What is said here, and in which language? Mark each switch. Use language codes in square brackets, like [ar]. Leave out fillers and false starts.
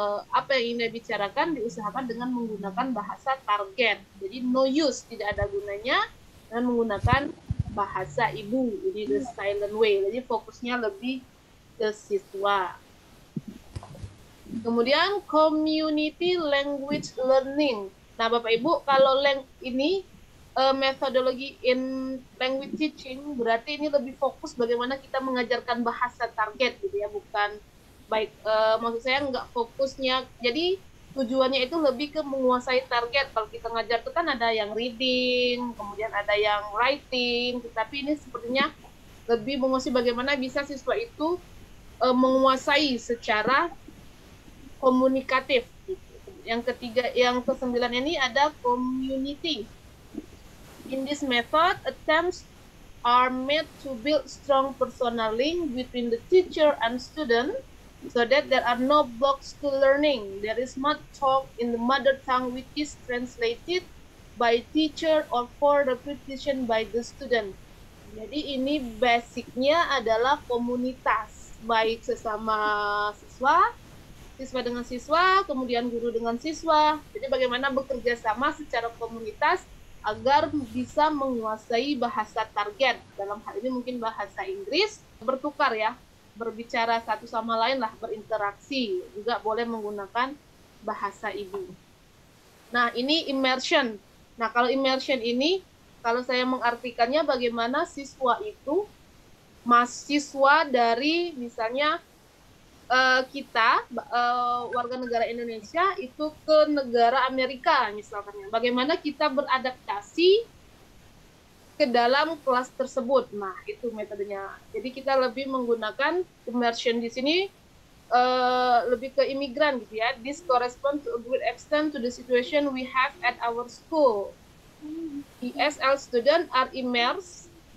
[id] Apa yang ingin dibicarakan diusahakan dengan menggunakan bahasa target. Jadi no use, tidak ada gunanya dengan menggunakan bahasa ibu. Jadi the silent way. Jadi fokusnya lebih ke siswa. Kemudian community language learning. Nah, Bapak Ibu, kalau ini metodologi in language teaching berarti ini lebih fokus bagaimana kita mengajarkan bahasa target gitu ya, bukan baik maksud saya nggak fokusnya. Jadi tujuannya itu lebih ke menguasai target. Kalau kita ngajar itu kan ada yang reading, kemudian ada yang writing, tetapi ini sepertinya lebih menguasai bagaimana bisa siswa itu menguasai secara komunikatif. Yang ketiga, yang ke-9 ini ada community. [en] In this method, attempts are made to build strong personal link between the teacher and student so that there are no blocks to learning. There is much talk in the mother tongue which is translated by teacher or for repetition by the student. [id] Jadi ini basicnya adalah komunitas, baik sesama siswa, siswa dengan siswa, kemudian guru dengan siswa. Jadi bagaimana bekerja sama secara komunitas agar bisa menguasai bahasa target. Dalam hal ini mungkin bahasa Inggris, bertukar ya, berbicara satu sama lain lah, berinteraksi. Juga boleh menggunakan bahasa ibu. Nah, ini immersion. Nah, kalau immersion ini, kalau saya mengartikannya bagaimana siswa itu, mahasiswa dari misalnya kita warga negara Indonesia itu ke negara Amerika misalkan, bagaimana kita beradaptasi ke dalam kelas tersebut. Nah, itu metodenya. Jadi kita lebih menggunakan immersion di sini lebih ke imigran gitu ya. [en] This corresponds to a great extent to the situation we have at our school. ESL students are immersed.